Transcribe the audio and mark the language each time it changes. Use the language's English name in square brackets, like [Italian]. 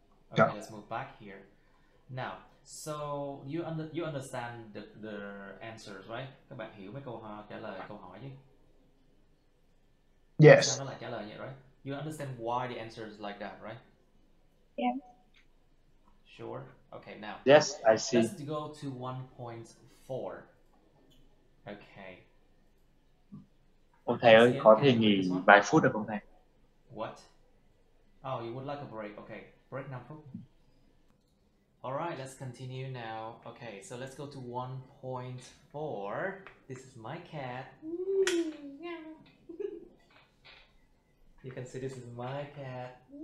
[English] Okay, let's move back here. Now, so you understand the answers, right? [Vietnamese] Các bạn hiểu mấy trả lời câu hỏi chứ? [English] Yes. [Vietnamese] Sao nó lại trả lời vậy, right? [English] You understand why the answer is like that, right? Yeah. Sure. Okay, now. Yes, I see. Let's go to 1.4. Okay. [Vietnamese] Ông thầy ơi, có thể nghỉ vài phút được không thầy? [English] What? Oh, you would like a break? Okay, break 5 phút. Alright, let's continue now. Okay, so let's go to 1.4. This is my cat. You can see this is my cat.